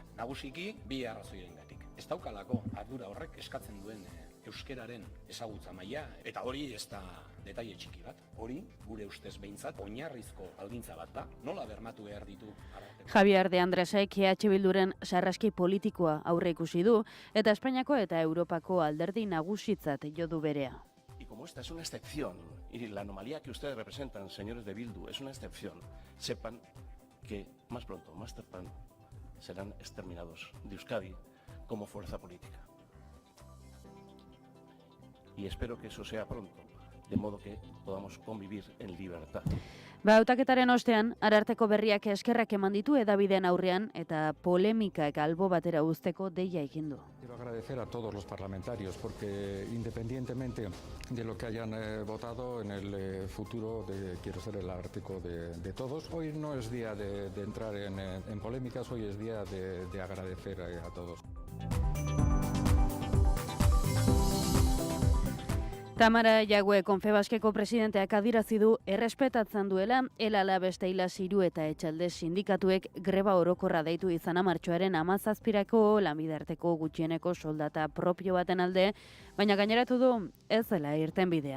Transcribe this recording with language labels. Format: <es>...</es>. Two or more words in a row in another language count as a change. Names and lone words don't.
<eu>Nagusiki 2 arrazoirengatik. Ez daukalako ardura horrek eskatzen duen euskeraren ezagutza maila, eta hori ez da detaile txiki bat. Hori, gure ustez behintzat, oinarrizko baldintza bat da. Nola bermatu behar ditu Ararteko? Javier de Andresek EH Bilduren sarraski politikoa aurre ikusi du, eta Espainiako eta Europako alderdi nagusitzat jo du berea.</eu> <es>Y como esta es una excepción, y la anomalía que ustedes representan, señores de Bildu, es una excepción, sepan que más pronto, más temprano, serán exterminados de Euskadi como fuerza política. Y espero que eso sea pronto, de modo que podamos convivir en libertad.</es> <eu>Hautaketaren ostean, Ararteko berriak eskerrak eman ditu hedabideen aurrean eta polemikak albo batera uzteko deia egin du.</eu> <es>Quiero agradecer a todos los parlamentarios porque independientemente de lo que hayan votado en el futuro quiero ser el Ararteko de todos. Hoy no es día de entrar en polémicas, hoy es día de agradecer a todos.</es> <eu>Tamara Jague Konfebaskeko presidenteak adierazi du errespetatzen duela elala beste hiru eta etxalde sindikatuek greba orokorra deitu izana martxoaren 17rako lanbidearteko gutxieneko soldata propio baten alde, baina gaineratu du ez dela irten bidea.</eu>